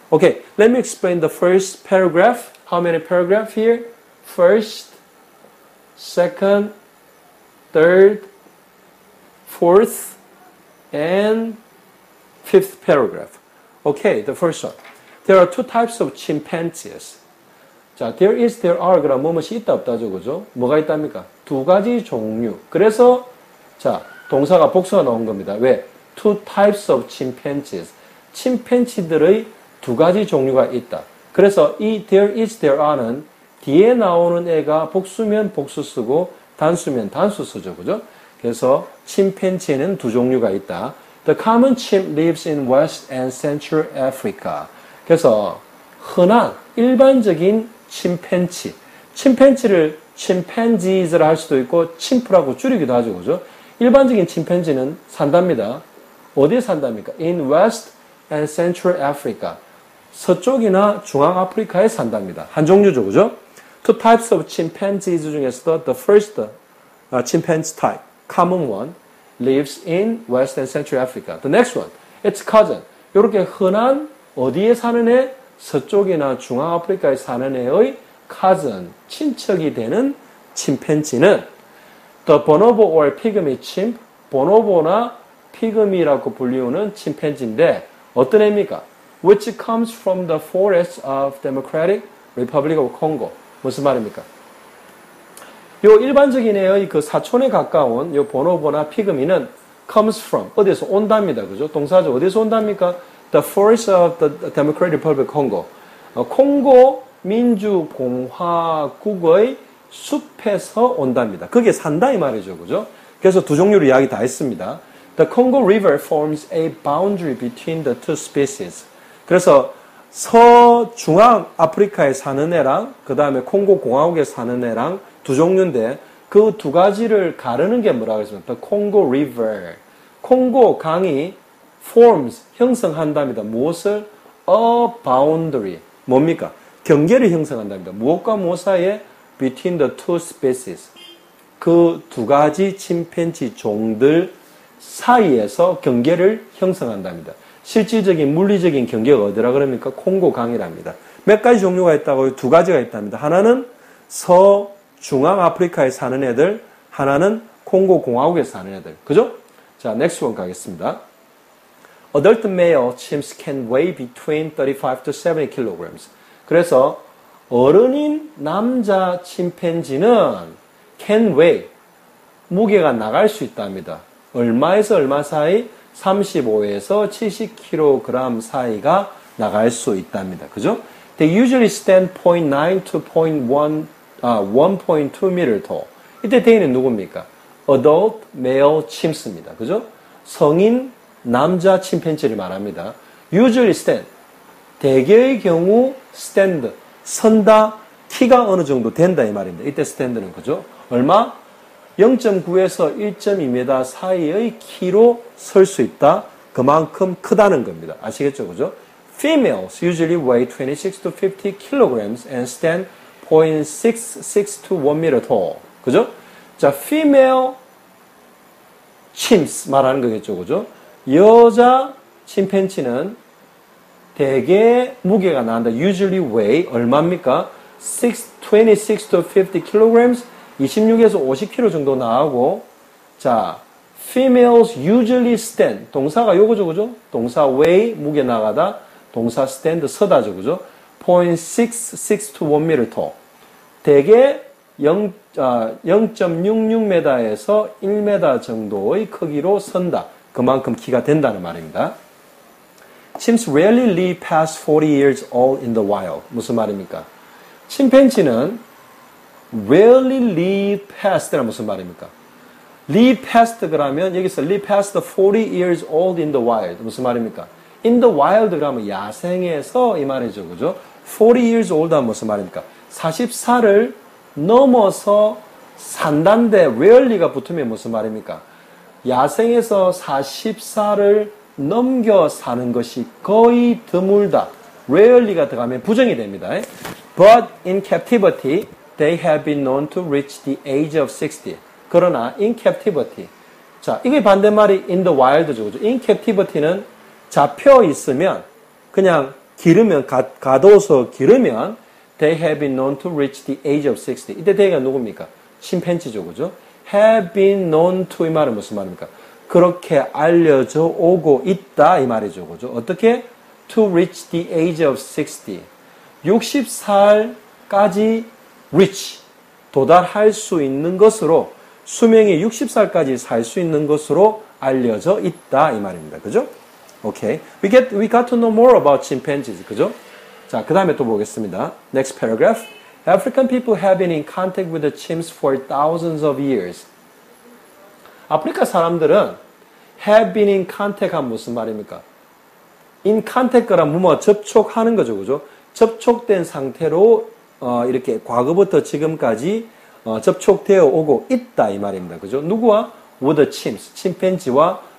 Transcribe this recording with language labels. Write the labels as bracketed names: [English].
[English] Okay, let me explain the first paragraph. How many paragraphs here? First, second, third, fourth, and 5th paragraph. Okay, the first one. There are 2 types of chimpanzees. [Korean] 자, [English] there are, [Korean] 그럼 무엇이 있다 없다죠, 그죠? 뭐가 있답니까? 2가지 종류. 그래서, 자, 동사가 복수가 나온 겁니다. 왜? [English] 2 types of chimpanzees. [Korean] 침팬지들의 2가지 종류가 있다. 그래서 이 [English] there are [Korean] 는 뒤에 나오는 애가 복수면 복수 쓰고 단수면 단수 쓰죠, 그죠? 그래서 침팬지는 2 종류가 있다. [English] The common chimp lives in West and Central Africa. [Korean] 그래서 흔한 일반적인 침팬지를 chimpanzees를 할 수도 있고 chim프라고 줄이기도 하죠, 그죠? 일반적인 침팬지는 산답니다. 어디에 산답니까? [English] In West and Central Africa. [Korean] 서쪽이나 중앙아프리카에 산답니다. 한 종류죠, 그죠? [English] Two types of chimpanzees [Korean] 중에서도 [English] the first chimpanzee type, common one, lives in West and Central Africa. The next one, its cousin. [Korean] 이렇게 흔한 어디에 사는 애? 서쪽이나 중앙아프리카에 사는 애의 cousin, 친척이 되는 침팬지는 [English] the bonobo or pygmy chimp, [Korean] 보노보나 피그미라고 불리우는 침팬지인데 어떤 애입니까? [English] Which comes from the forests of Democratic Republic of Congo. [Korean] 무슨 말입니까? 요 일반적인 애의 그 사촌에 가까운 요 보노보나 피그미는 [English] comes from [Korean] 어디에서 온답니다. 그죠? 동사죠. 어디서 온답니까? [English] The forests of the Democratic Republic of Congo. [Korean] 콩고 민주공화국의 숲에서 온답니다. 그게 산다 이 말이죠. 그죠? 그래서 두 종류로 이야기 다 했습니다. [English] The Congo River forms a boundary between the two species. [Korean] 그래서 서중앙 아프리카에 사는 애랑 그 다음에 콩고 공화국에 사는 애랑 두 종류인데 그 두 가지를 가르는 게 뭐라고 했습니까? [English] The Congo River. [Korean] 콩고 강이 forms, 형성한답니다. 무엇을? [English] A boundary. [Korean] 뭡니까? 경계를 형성한답니다. 무엇과 무엇 사이에? [English] Between the two species. [Korean] 그 두 가지 침팬지 종들 사이에서 경계를 형성한답니다. 실질적인 물리적인 경계가 어디라 그럽니까? 콩고 강이랍니다. 몇 가지 종류가 있다고요? 두 가지가 있답니다. 하나는 중앙 아프리카에 사는 애들, 하나는 콩고 공화국에 사는 애들. 그죠? [English] 자, next one [Korean] 가겠습니다. [English] Adult male chimps can weigh between 35 to 70 kilograms. [Korean] 그래서 어른인 남자 침팬지는 [English] can weigh, [Korean] 무게가 나갈 수 있답니다. 얼마에서 얼마 사이? 35에서 70kg 사이가 나갈 수 있답니다. 그죠? [English] They usually stand 0.9 to 1.2 meter tall. [Korean] 이때 they는 누굽니까? [English] Adult male chimps입니다. [Korean] 그죠? 성인 남자 침팬지를 말합니다. [English] Usually stand. [Korean] 대개의 경우 stand. 선다. 키가 어느 정도 된다 이 말입니다. 이때 stand는 그죠? 얼마? 0.9에서 1.2m 사이의 키로 설 수 있다. 그만큼 크다는 겁니다. 아시겠죠? 그죠? [English] Females usually weigh 26 to 50 kilograms and stand 0.66 to 1 meter tall. [Korean] 그죠? 자, [English] female chimps [Korean] 말하는 거겠죠. 그죠? 여자 침팬지는 대개 무게가 나간다. [English] Usually weigh [Korean] 얼마입니까? [English] 26 to 50 kilograms [Korean] 26에서 50kg 정도 나가고, 자, [English] females usually stand. [Korean] 동사가 요거죠, 그죠? 동사 weigh, 무게 나가다. 동사 stand, 서다죠, 그죠? [English] 0.66 to 1 meter tall. [Korean] 대개 0.66m에서 1m 정도의 크기로 선다. 그만큼 키가 된다는 말입니다. [English] Chimps rarely live past 40 years old in the wild. [Korean] 무슨 말입니까? 침팬지는 [English] rarely live past [Korean] 란 무슨 말입니까? [English] live past [Korean] 그러면 여기서 [English] live past 40 years old in the wild [Korean] 무슨 말입니까? [English] in the wild [Korean] 그러면 야생에서 이 말이죠. 그죠? [English] 40 years old [Korean] 하면 무슨 말입니까? 44를 넘어서 산다인데 rarely가 붙으면 무슨 말입니까? 야생에서 44를 넘겨 사는 것이 거의 드물다. rarely가 들어가면 부정이 됩니다. [English] But in captivity they have been known to reach the age of 60. [Korean] 그러나 [English] in captivity. [Korean] 자, 이게 반대말이 [English] in the wild [Korean] 죠. 그죠? [English] in captivity는 [Korean] 잡혀 있으면 그냥 기르면 가둬서 기르면 [English] they have been known to reach the age of 60. [Korean] 이때 they가 누굽니까? 침팬지죠. 그죠? [English] have been known to [Korean] 이 말은 무슨 말입니까? 그렇게 알려져 오고 있다 이 말이죠. 그죠? 어떻게? [English] to reach the age of 60. [Korean] 60살까지 reach, 도달할 수 있는 것으로 수명이 60살까지 살 수 있는 것으로 알려져 있다 이 말입니다. 그죠? 오케이. [English] We got to know more about chimpanzees. [Korean] 그죠? 자, 그 다음에 또 보겠습니다. [English] Next paragraph. African people have been in contact with the chimps for thousands of years. [Korean] 아프리카 사람들은 [English] have been in contact [Korean] 하면 무슨 말입니까? [English] in contact [Korean] 란 뭐 접촉하는 거죠. 그죠? 접촉된 상태로 이렇게 과거부터 지금까지 접촉되어 오고 있다 이 말입니다. 그죠? 누구와? [English] with the chimps, [Korean] 침팬지와